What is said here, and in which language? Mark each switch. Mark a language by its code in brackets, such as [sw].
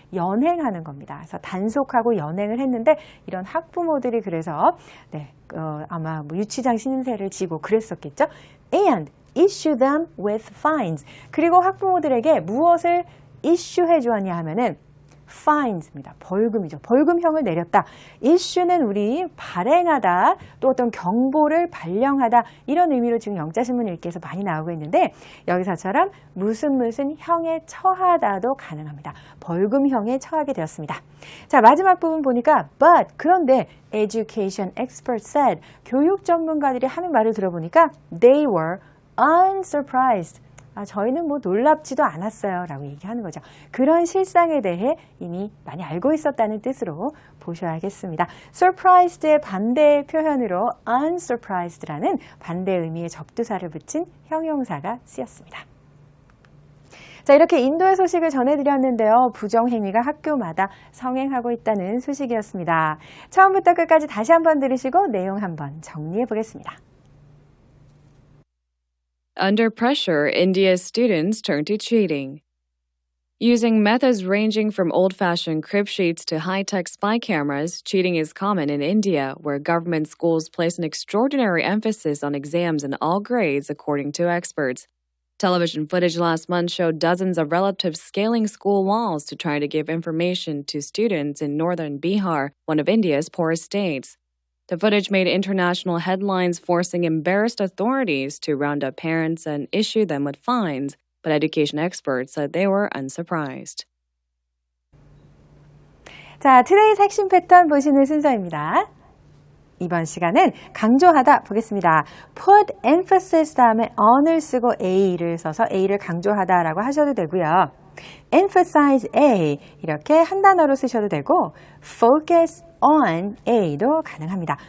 [ko] 연행하는 겁니다. 그래서 단속하고 연행을 했는데 이런 학부모들이 그래서 아마 뭐 유치장 신세를 지고 그랬었겠죠. [en] And issue them with fines. [ko] 그리고 학부모들에게 무엇을 issue해 주었냐 하면은 fines입니다. 벌금이죠. 벌금형을 내렸다. issue는 우리 발행하다, 또 어떤 경보를 발령하다 이런 의미로 지금 영자신문 읽기에서 많이 나오고 있는데 여기서처럼 무슨 형에 처하다도 가능합니다. 벌금형에 처하게 되었습니다. 자, 마지막 부분 보니까 but 그런데 [en] education experts said [ko] 교육 전문가들이 하는 말을 들어보니까 [en] they were unsurprised. [ko] 저희는 뭐 놀랍지도 않았어요 라고 얘기하는 거죠. 그런 실상에 대해 이미 많이 알고 있었다는 뜻으로 보셔야겠습니다. surprised의 반대 표현으로 unsurprised라는 반대 의미의 접두사를 붙인 형용사가 쓰였습니다. 자, 이렇게 인도의 소식을 전해드렸는데요. 부정행위가 학교마다 성행하고 있다는 소식이었습니다. 처음부터 끝까지 다시 한번 들으시고 내용 한번 정리해 보겠습니다. [en] Under pressure, India's students turn to cheating. Using methods ranging from old-fashioned crib sheets to high-tech spy cameras, cheating is common in India, where government schools place an extraordinary emphasis on exams in all grades, according to experts. Television footage last month showed dozens of relatives scaling school walls to try to give information to students in northern Bihar, one of India's poorest states. The footage made international headlines, forcing embarrassed authorities to round up parents and issue them with fines, but education experts said they were unsurprised. [ko] 자, 트레이스 핵심 패턴 보시는 순서입니다. 이번 시간은 강조하다 보겠습니다. put emphasis 다음에 on을 쓰고 a를 써서 a를 강조하다라고 하셔도 되고요. emphasize A 이렇게 한 단어로 쓰셔도 되고 [en] focus on A [ko] 도 가능합니다.